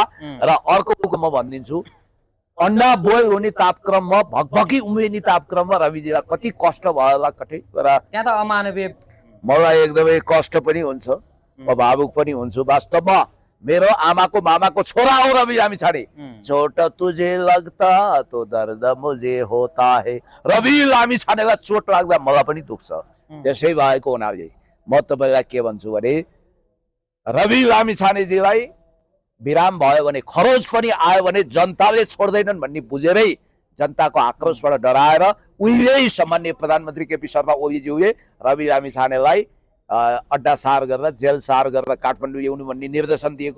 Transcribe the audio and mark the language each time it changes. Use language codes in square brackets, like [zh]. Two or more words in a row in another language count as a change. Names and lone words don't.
[ne] र अर्को म भनिदिन्छु, अन्डा बोइल हुने तापक्रममा भकभकी उम्रिने तापक्रममा रविजीलाई कति कष्ट भयो होला कतै। त्यहाँ त अमानवीय। मलाई एकदमै कष्ट पनि हुन्छ, म भावुक पनि हुन्छु। वास्तवमा मेरो आमाको मामाको छोरा हो रवि लामिछाने। [hi] चोट तुझे लगता तो दर्द मुझे होता है। [ne] रवि लामिछानेलाई चोट लाग्दा मलाई पनि दुख्छ। त्यसै भएको हुनाले म तपाईँलाई के भन्छु भने रवि लामिछानेजीलाई विराम भयो भने, खरोज पनि आयो भने जनताले छोड्दैनन् भन्ने बुझेरै जनताको आक्रोशबाट डराएर उहिलेै सामान्य प्रधानमन्त्री केपी शर्मा ओलीज्यूले रवि लामिछानेलाई अड्डा सार गरेर जेल सार गरेर काठमाडौँ ल्याउनु भन्ने निर्देशन दिएको।